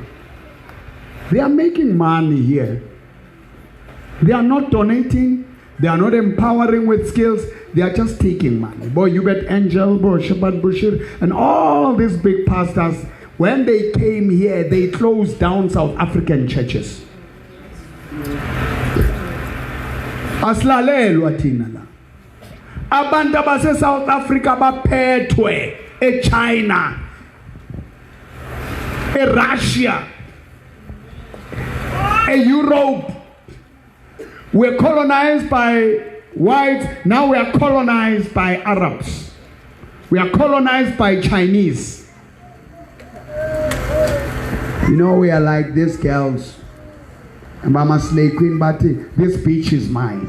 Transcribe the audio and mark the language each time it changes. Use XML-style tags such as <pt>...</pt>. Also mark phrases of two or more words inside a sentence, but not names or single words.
<en>They are making money here. They are not donating. They are not empowering with skills. They are just taking money. Boy, you get Angel, boy, Shabbat Bushir, and all these big pastors, when they came here, they closed down South African churches.</en> <zu>Aslalelwa thina la. Abantu base South Africa baphethwe eChina, eRussia, eEurope.</zu> <en>We're colonized by whites, now we are colonized by Arabs. We are colonized by Chinese. You know, we are like these girls. And Mama Slay Queen Batty, this beach is mine.</en>